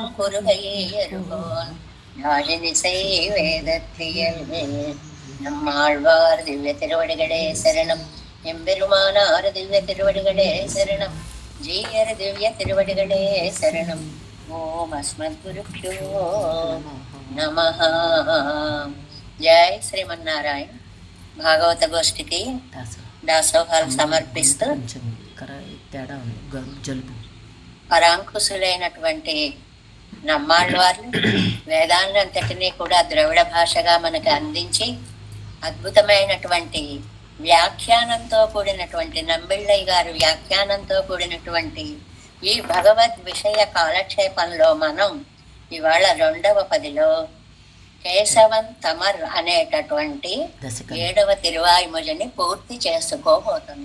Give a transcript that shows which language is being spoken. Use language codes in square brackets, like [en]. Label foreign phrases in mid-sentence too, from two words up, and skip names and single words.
[ta] குறுகையேறுவோன் யாழினிசை வேதத்தியல் நம்மாழ்வார் திவ்ய திருவடிகளே சரணம் எம்பெருமானார் திவ்ய திருவடிகளே சரணம் ஜீயர் திவ்ய திருவடிகளே சரணம் [sa] ॐ अस्मद् गुरुभ्यो नमः [te] జై శ్రీమన్నారాయణ భాగవత గోష్ఠికి దాసోహాలు సమర్పిస్తూ పరాంకుశులైనటువంటి నమ్మాళ్ళవార్లు వేదాన్నంతటినీ కూడా ద్రవిడ భాషగా మనకు అందించి అద్భుతమైనటువంటి వ్యాఖ్యానంతో కూడినటువంటి నంబిళ్ళయ్య గారు వ్యాఖ్యానంతో కూడినటువంటి ఈ భగవద్ విషయ కాలక్షేపంలో మనం ఇవాళ 2వ పదిలో కేశవం తమర్ అనేటటువంటి 7వ తిరువాయిమొழிని పూర్తి చేసుకోబోతున్నాం.